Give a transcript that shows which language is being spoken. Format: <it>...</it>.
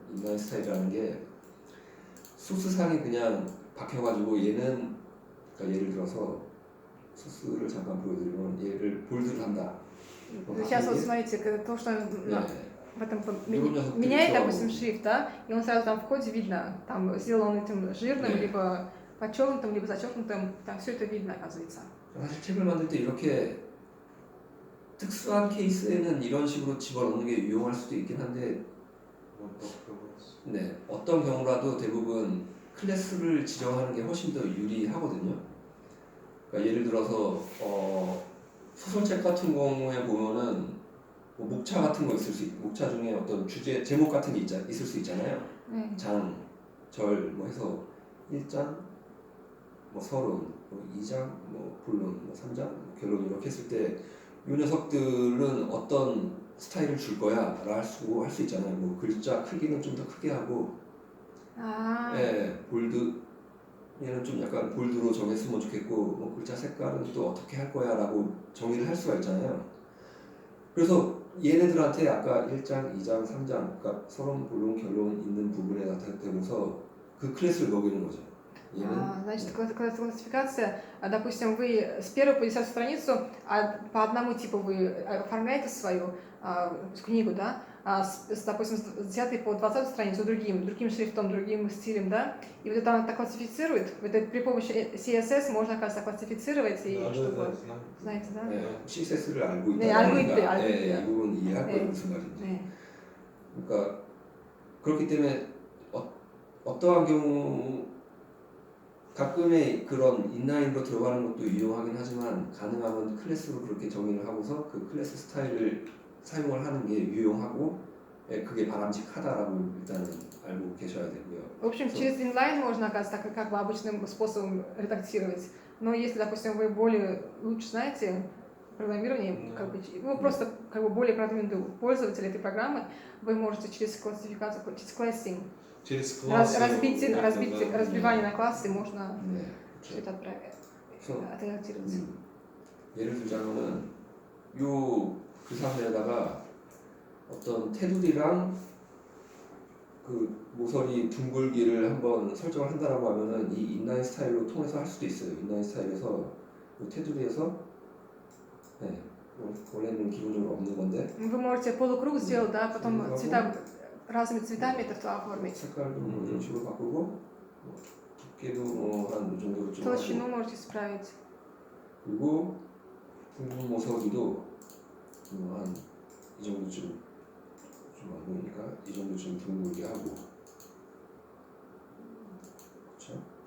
<ko>인라인 스타일이라는 게 소스상에 그냥 박혀가지고 얘는 그러니까 예를 들어서 소스를 잠깐 보여드리면 얘를 볼드를 한다.</ko> <ru>Сейчас вот смотрите, то, что</ru> <ko>네.</ko> <ru>в этом</ru> <ko>이런 녀석들이</ko> <ru>меняет,</ru> <ko>들어가고.</ko> <ru>допустим, шрифт, да, и он сразу там в коде видно, там сделал он этим жирным,</ru> <ko>네.</ko> <ru>либо подчеркнутым, либо зачеркнутым, там все это видно, оказывается.</ru> <ko>사실 책을 만들 때 이렇게 특수한 케이스에는 이런 식으로 집어넣는 게 유용할 수도 있긴 한데</ko> <ru>Вот попробовать.</ru> <ko>네, 어떤 경우라도 대부분 클래스를 지정하는 게 훨씬 더 유리하거든요. 그러니까 예를 들어서 소설책 같은 경우에 보면은 뭐 목차 같은 거 있을 수 있고 목차 중에 어떤 주제 제목 같은 게 있을 수 있잖아요. 네. 장, 절 뭐 해서 1장, 뭐 서론, 뭐 2장, 뭐 본론, 뭐 3장, 뭐 결론 이렇게 했을 때 이 녀석들은 어떤 스타일을 줄 거야 라 할 수 있잖아요. 뭐 글자 크기는 좀 더 크게 하고 아, 예, 볼드 얘는 좀 약간 볼드로 정했으면 좋겠고 뭐 글자 색깔은 또 어떻게 할 거야 라고 정의를 할 수가 있잖아요. 그래서 얘네들한테 아까 1장, 2장, 3장 그러니까 서론, 본론, 결론 있는 부분에 나타내면서 그 클래스를 먹이는 거죠. 얘는</ko> <ru>Значит,</ru> <ko>네.</ko> <ru>классификация, допустим, вы с первой по 10 страницу по одному типу вы оформляете свою книгу, да, допустим, с 10 по 20 страницу другим шрифтом, другим стилем, да, и вот это она так классифицирует, при помощи CSS можно, оказывается, классифицировать, и Да, чтобы, да, знаю. знаете, да?</ru> <ko>네, CSS를 알고 네, 알고 있다니까 있대, 알고 네, 있대요. 이 부분 이해할 거예요 네. 무슨 말인지. 네. 그러니까 그렇기 때문에 어떠한 경우 가끔의 그런 인라인으로 들어가는 것도 유용하긴 하지만 가능하면 클래스로 그렇게 정의를 하고서 그 클래스 스타일을 사용을 하는 게 유용하고 예, 그게 바람직하다라고 일단은 알고 계셔야 되고요.</ko> <ru>В общем,</ru> <ko>그래서</ko> <ru>через inline можно, оказывается, как бы обычным способом редактировать. Но если, допустим, вы более лучше знаете программирование, как бы, вы просто как бы более продвинутый пользователь этой программы, вы можете через классификацию, через классинг, Через классы. разбивание на классы можно</ru> <ko>네,</ko> <ru>все это</ru> <ko>그래서</ko> <ru>отредактировать.</ru> <ko>예를 들자면은 요 글상자에다가 어떤 테두리랑 그 모서리 둥글기를 한번 설정을 한다라고 하면은 이 인라인 스타일로 통해서 할 수도 있어요. 인라인 스타일에서 요 테두리에서 네, 원래는 기본적으로 없는 건데</ko> <ru>Вы можете полукруг сделать, да, потом цвета, разными цветами это оформить.</ru> <ko>색깔도 뭐 이런 식으로 바꾸고 뭐 두께도 뭐 한 이 정도로 좀</ko> <ru>Толщину можете исправить.</ru> <ko>그리고 둥근 모서리도 뭐 한 이 정도쯤 좀 안 보이니까 이 정도쯤 둥글게 하고 그렇죠?</ko>